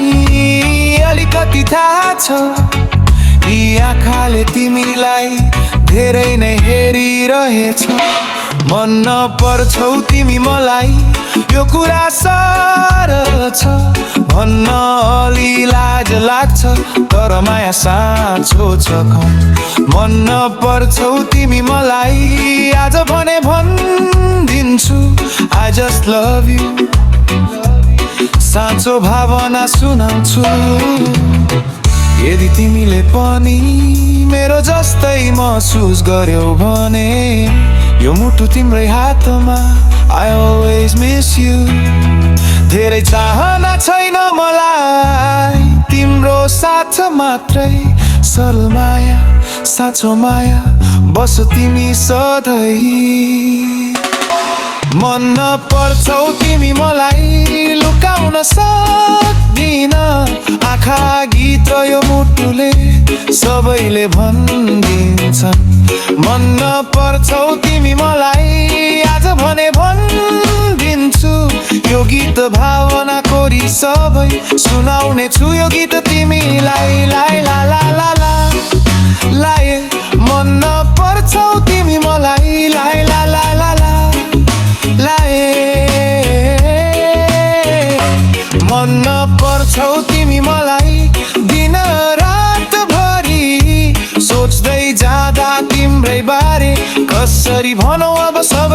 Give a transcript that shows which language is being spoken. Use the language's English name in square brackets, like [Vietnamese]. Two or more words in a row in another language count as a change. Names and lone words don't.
[Nepali] अलिकति थाहा छ यी आँखाले तिमीलाई धेरै नै हेरिरहेछ मन पर्छौ तिमी मलाई यो कुरा सरल छ भन्न अलि लाज लाग्छ तर माया साँचो छ मन पर्छौ तिमी मलाई आज भने भनिदिन्छु [English] I just love you [Nepali] साँचो भावना सुनाउँछु यदि तिमीले पनि मेरो जस्तै महसुस गर्यौ भने यो मुटु तिम्रै हातमा [English] I always miss you [Nepali] धेरै चाहना छैन मलाई तिम्रो साथ मात्रै सरल माया साँचो माया बस तिमी सधैँ मन पर्छौ तिमी मलाई लुकाउन सक्दिन आँखा गीत यो मुटुले सबैले भनिदिन्छन् मन पर्छौ तिमी मलाई आज भने भनिदिन्छु यो गीत भावना कोरी सबै सुनाउने छु यो गीत तिमीलाई लाई ला ला ला ला लाए मन पर्छौ तिमी मलाई लाई ला ला ला ला लाए मन पर्छौ तिमी मलाई दिन रात भरि सोच्दै जाँदा तिम्रै बारे कसरी भनौ अब